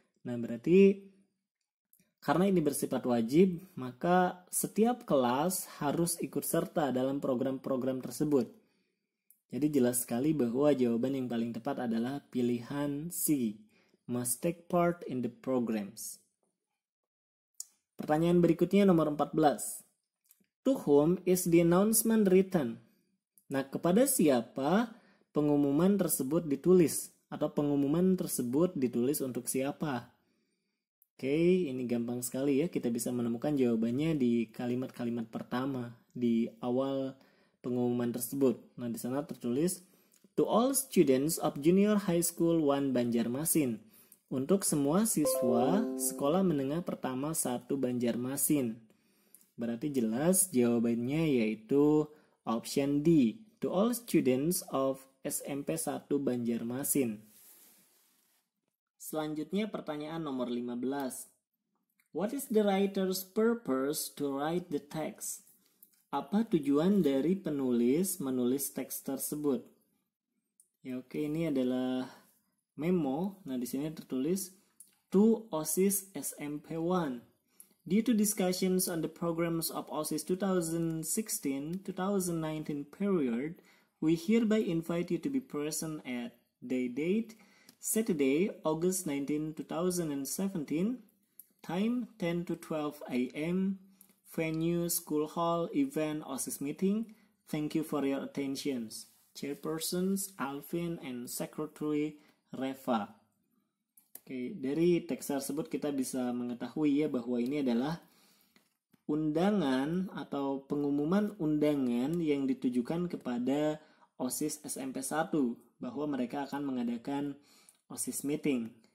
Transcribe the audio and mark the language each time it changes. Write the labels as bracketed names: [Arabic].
[Indonesian] Nah, berarti karena ini bersifat wajib, maka setiap kelas harus ikut serta dalam program-program tersebut. Jadi jelas sekali bahwa jawaban yang paling tepat adalah pilihan C, [English] must take part in the programs. [Indonesian] Pertanyaan berikutnya nomor 14. [English] To whom is the announcement written? [Indonesian] Nah, kepada siapa pengumuman tersebut ditulis? Atau pengumuman tersebut ditulis untuk siapa? Oke, ini gampang sekali ya. Kita bisa menemukan jawabannya di kalimat-kalimat pertama di awal pengumuman tersebut. Nah, di sana tertulis [English] to all students of Junior High School 1 Banjarmasin. [Indonesian] Untuk semua siswa sekolah menengah pertama 1 Banjarmasin. Berarti jelas jawabannya yaitu option D. [English] To all students of SMP 1 Banjarmasin. [Indonesian] Selanjutnya pertanyaan nomor 15. [English] What is the writer's purpose to write the text? [Indonesian] Apa tujuan dari penulis menulis teks tersebut? Ya oke, ini adalah memo. Nah, di sini tertulis [English] to OSIS SMP 1. Due to discussions on the programs of OSIS 2016-2019 period, we hereby invite you to be present at the date Saturday, August 19, 2017, time 10 to 12 a.m., venue, school hall, event, OSIS meeting. Thank you for your attentions. Chairpersons, Alvin, and Secretary, Reva. [Indonesian] Oke, dari teks tersebut kita bisa mengetahui ya bahwa ini adalah undangan atau pengumuman undangan yang ditujukan kepada OSIS SMP 1 bahwa mereka akan mengadakan OSIS meeting.